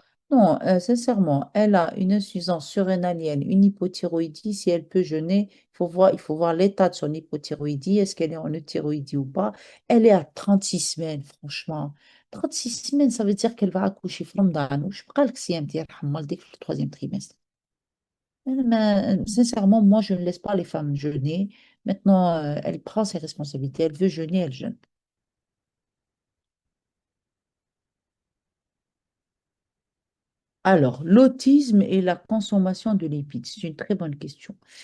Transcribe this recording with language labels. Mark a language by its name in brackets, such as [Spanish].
[French] Non, sincèrement, elle a une insuffisance surrénalienne, une hypothyroïdie. Si elle peut jeûner, il faut voir l'état de son hypothyroïdie. Est-ce qu'elle est en euthyroïdie ou pas? Elle est à 36 semaines, franchement. 36 semaines, ça veut dire qu'elle va accoucher [Arabic] في رمضان. وش بقى لك صيام ديال حمال ديك في [French] le troisième trimestre. Mais, sincèrement, moi, je ne laisse pas les femmes jeûner. Maintenant, elle prend ses responsabilités. Elle veut jeûner, elle jeûne. Alors, l'autisme et la consommation de lipides, c'est une très bonne question.